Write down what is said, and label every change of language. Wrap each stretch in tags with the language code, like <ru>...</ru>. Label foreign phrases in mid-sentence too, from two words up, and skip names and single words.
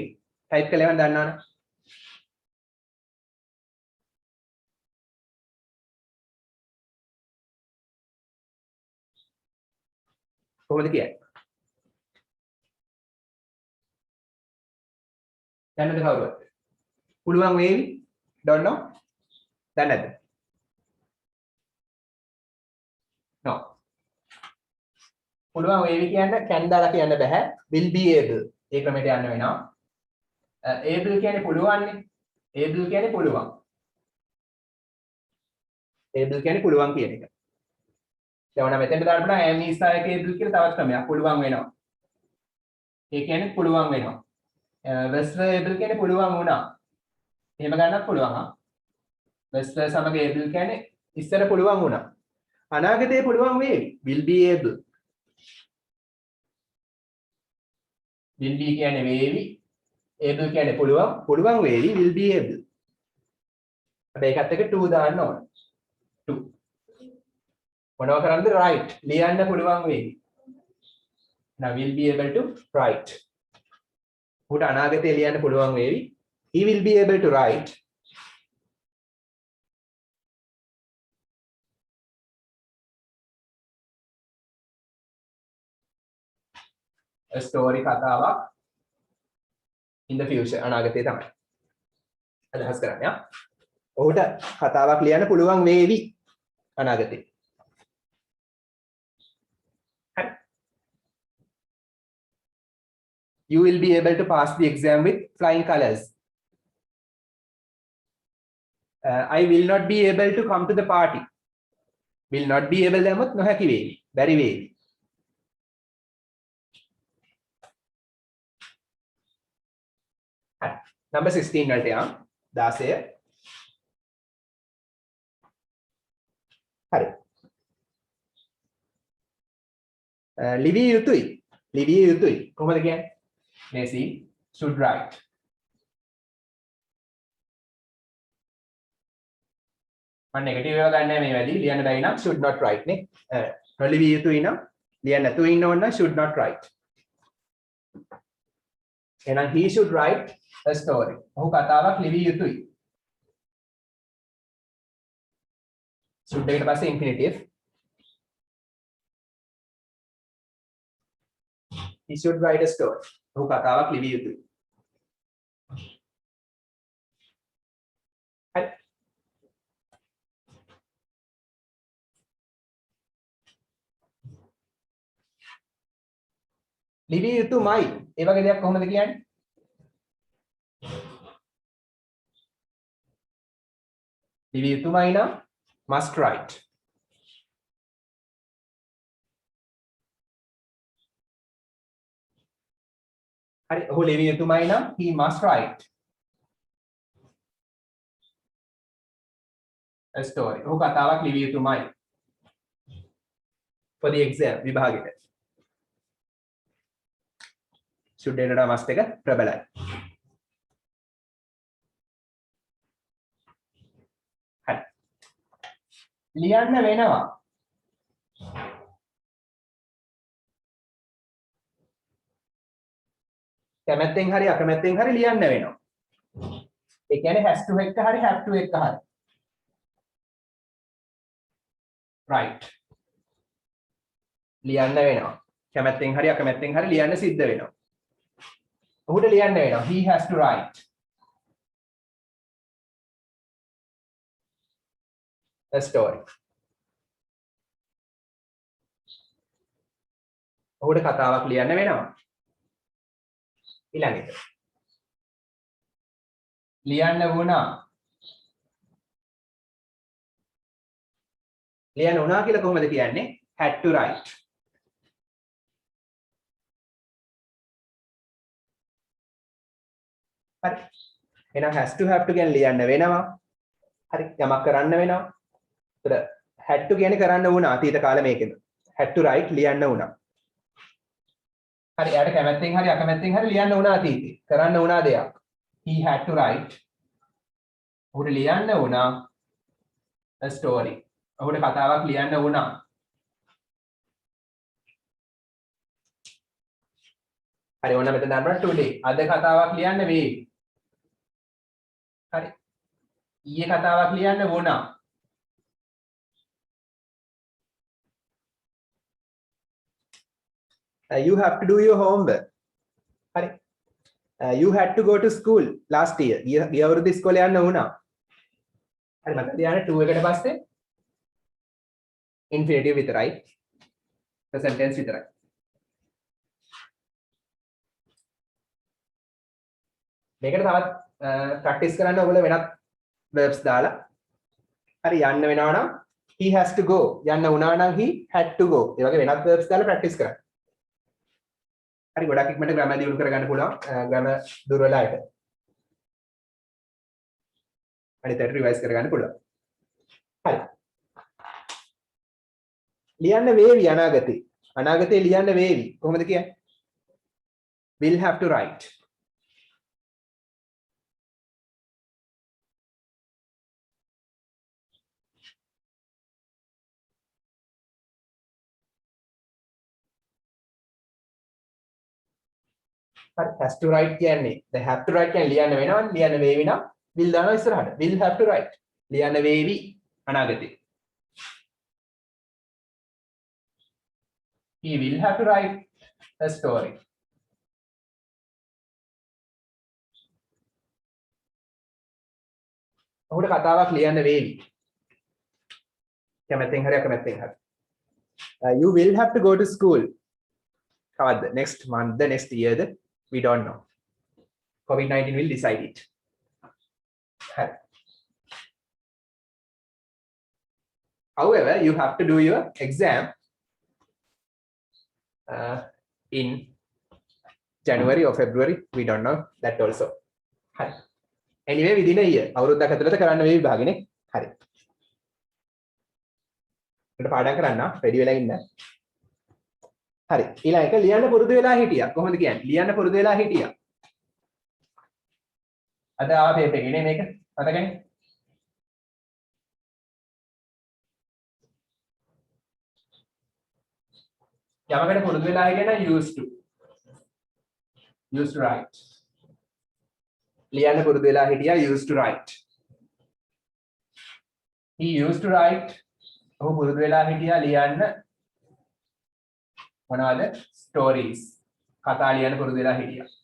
<si>ටයිප් කරලා ගන්න දන්නවනම් කොහොමද කියන්නේ? දන්නද කවුරුත්? පුළුවන් වේවි?</si> <en>don't know?</en> <si>දන්නේ නැද්ද? no. පුළුවන් වේවි කියන්නේ can දාලා කියන්න බෑ.</si> <en>will be able.</en> <si>ඒ ක්‍රමයට යන්න වෙනවා. able කියන්නේ පුළුවන්නේ. able කියන්නේ පුළුවන්. able කියන්නේ පුළුවන් කියන එක. දැන් ඔන්න මෙතෙන්ට දාන්න පුළුවන්</si> <en>am is</en> <si>එක able කියලා තවත් ක්‍රමයක් පුළුවන් වෙනවා. ඒ කියන්නේ පුළුවන් වෙනවා.</si> <en>was able</en> <si>කියන්නේ පුළුවන් වුණා. එහෙම ගන්නත් පුළුවන් ආ. was සමග able කියන්නේ ඉස්සර පුළුවන් වුණා. අනාගතේ පුළුවන් වේවි.</si> <en>will be able. will be</en> <si>කියන්නේ වේවි. able කියන්නේ පුළුවන්. පුළුවන් වේවි</si> <en>will be able.</en> <si>හැබැයි ඒකත් එක to දාන්න ඕන. to. මොනවා කරන්නද? write. ලියන්න පුළුවන් වේවි.</si> <en>now will be able to write.</en> <si>උට අනාගතේ ලියන්න පුළුවන් වේවි.</si> <en>he will be able to write. a story</en> <si>කතාවක්</si> <en>in the future</en> <si>අනාගතේ තමයි අදහස් කරන්නේ. ඔහුට කතාවක් ලියන්න පුළුවන් වේවි අනාගතේ. හරි.</si> <en>you will be able to pass the exam with flying colors. I will not be able to come to the party. will not be able</en> <si>දැම්මොත් නොහැකි වේවි. බැරි වේවි. Number 16 වලට යන්න 16. හරි. ලිවිය යුතුයි. ලිවිය යුතුයි. කොහොමද කියන්නේ?</si> <en>Messi should write.</en> <si>මම නෙගටිව් ඒවා ගන්න නැහැ මේ වැඩි. ලියන්න බැරි නම්</si> <en>should not write</en> <si>නේ. නොලිවිය යුතුයි නම් ලියන්න නැතුව ඉන්න ඕන නම්</si> <en>should not write. එහෙනම් he should write a story.</en> <si>ඔහු කතාවක් ලිවිය යුතුයි. should එකට පස්සේ infinitive.</si> <en>he should write a story.</en> <si>ඔහු කතාවක් ලිවිය යුතුයි. හරි. ලිවිය යුතුමයි. ඒ වගේ දෙයක් කොහොමද කියන්නේ? ලිවිය යුතුමයි නම්</si> <en>must write.</en> <si>හරි. ඔහු ලිවිය යුතුමයි නම්</si> <en>he must write a story.</en> <si>ඔහු කතාවක් ලිවිය යුතුමයි.</si> <en>for the exam විභාගෙට.</en> <si>should එකට must එක ප්‍රබලයි. හරි. ලියන්න වෙනවා. කැමැත්තෙන් හරි අකමැත්තෙන් හරි ලියන්න වෙනවා. ඒ කියන්නේ</si> <en>has to</en> <si>එක හරි</si> <en>have to</en> <si>එක හරි.</si> <en>right.</en> <si>ලියන්න වෙනවා. කැමැත්තෙන් හරි අකමැත්තෙන් හරි ලියන්න සිද්ධ වෙනවා. ඔහුට ලියන්න වෙනවා.</si> <en>he has to write a story.</en> <si>ඔහුට කතාවක් ලියන්න වෙනවා. ඊළඟට ලියන්න වුණා. ලියන්න වුණා කියලා කොහොමද කියන්නේ?</si> <en>had to write.</en> <si>හරි. එහෙනම්</si> <en>has to have to</en> <si>කියන්නේ ලියන්න වෙනවා. හරි. යමක් කරන්න වෙනවා. ඒතර</si> <en>had to</en> <si>කියන්නේ කරන්න වුණා අතීත කාලේ මේකෙද.</si> <en>had to write</en> <si>ලියන්න වුණා. හරි එයාට කැමැත්තෙන් හරි අකමැත්තෙන් හරි ලියන්න වුණා අතීතේ. කරන්න වුණා දෙයක්.</si> <en>He had to write.</en> <si>ඔහුට ලියන්න වුණා</si> <en>a story.</en> <si>ඔහුට කතාවක් ලියන්න වුණා. හරි ඔන්න මෙතන දාන්න today. අද කතාවක් ලියන්න වේවි. හරි. ඊයේ කතාවක් ලියන්න වුණා.</si> <en>You have to do your homework.</en> <si>හරි.</si> <en>You had to go to school last year.</en> <si>ගිය අවුරුද්දේ ඉස්කෝලේ යන්න වුණා. හරි මතක තියාගන්න to එකට පස්සේ infinitive විතරයි.</si> <en>present tense</en> <si>විතරයි. මේකට තවත් ප්‍රැක්ටිස් කරන්න ඔයගොල්ලෝ වෙනත් verbs දාලා හරි යන්න වෙනවා නම්</si> <en>he has to go</en> <si>යන්න වුණා නම්</si> <en>he had to go</en> <si>ඒ වගේ වෙනත් verbs දාලා ප්‍රැක්ටිස් කරන්න. හරි ගොඩක් ඉක්මනට grammar දියුණු කරගන්න පුළුවන් grammar දුර්වල අයට. අනිත් අයට රිවයිස් කරගන්න පුළුවන්. හරි. ලියන්න වේවි අනාගතේ. අනාගතේ ලියන්න වේවි. කොහොමද කියන්නේ?</si> <en>will have to write. has to write</en> <si>කියන්නේ</si> <en>they have to write</en> <si>කියන්නේ ලියන්න වෙනවා ලියන්න වේවි නම් will දානවා ඉස්සරහට</si> <en>will have to write</en> <si>ලියන්න වේවි අනාගතේ</si> <en>he will have to write a story</en> <si>ඔහුට කතාවක් ලියන්න වේවි කැමැත්තෙන් හරි අකමැත්තෙන් හරි</si> <en>you will have to go to school කවද්ද next month next year we don't know. COVID-19 will decide it. However, you have to do your exam in January or February. We don't know that also. Anyway, within a year.</en> <si>අවුරුද්දක් ඇතුළත කරන්න වෙයි විභාගෙනේ. හරි. අපිට පාඩම් කරන්න රෙඩි වෙලා ඉන්න. හරි ඊළඟ එක ලියන්න පුරුදු වෙලා හිටියා කොහොමද කියන්නේ ලියන්න පුරුදු වෙලා හිටියා අද ආව පේපර් එකේ නේ මේක මතකනේ යමකට පුරුදු වෙලා හිටියා නම්</si> <en>used to write</en> <si>ලියන්න පුරුදු වෙලා හිටියා</si> <en>used to write he used to write</en> <si>ඔහු පුරුදු වෙලා හිටියා ලියන්න මොනවද stories කතා ලියන්න පුරුදු වෙලා හිටියා</si>